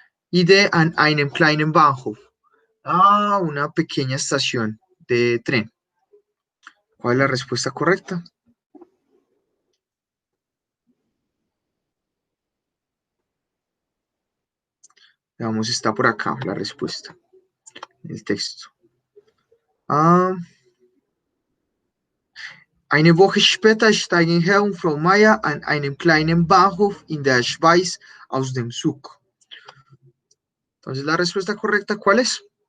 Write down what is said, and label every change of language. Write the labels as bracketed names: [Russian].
[Spanish] Y de [German] an einem kleinen Bahnhof, [Spanish] a una pequeña estación de tren. ¿Cuál es la respuesta correcta? Veamos, está por acá la respuesta, el texto. [German] Eine Woche später steigen Herr und Frau Meier an einem kleinen Bahnhof in der Schweiz aus dem Zug. [Spanish] Entonces, la respuesta correcta, ¿cuál es?